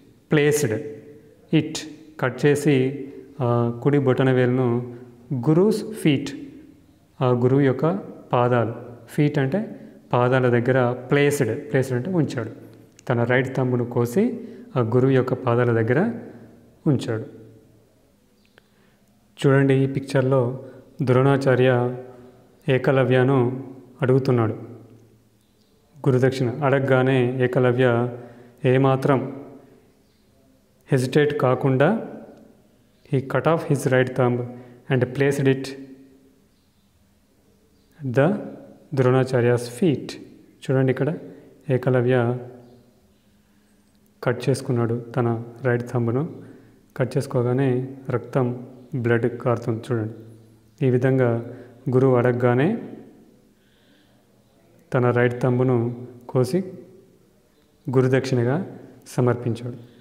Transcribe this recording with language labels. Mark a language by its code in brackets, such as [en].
[en] placed it, [te] cut చేసి కుడి బొటనవేలును gurus feet, ఆ గురువు యొక్క పాదాలు, ఫీట్ అంటే పాదాల దగ్గర, ప్లేస్డ్ అంటే ఉంచాడు. తన రైట్ థంబ్ను కోసి ఆ గురువు యొక్క పాదాల దగ్గర ఉంచాడు. చూడండి, ఈ పిక్చర్లో ద్రోణాచార్య ఏకలవ్యను అడుగుతున్నాడు గురుదక్షిణ. అడగగానే ఏకలవ్య ఏమాత్రం హెజిటేట్ కాకుండా [en] he cut off his right thumb and placed it at the Dronacharya's feet. [te] చూడండి, ఇక్కడ ఏకలవ్య కట్ చేసుకున్నాడు తన రైట్ థంబ్ను. కట్ చేసుకోగానే రక్తం, బ్లడ్ కారుతుంది. చూడండి, ఈ విధంగా గురువు అడగగానే తన రైట్ థంబ్ను కోసి గురుదక్షిణగా సమర్పించాడు.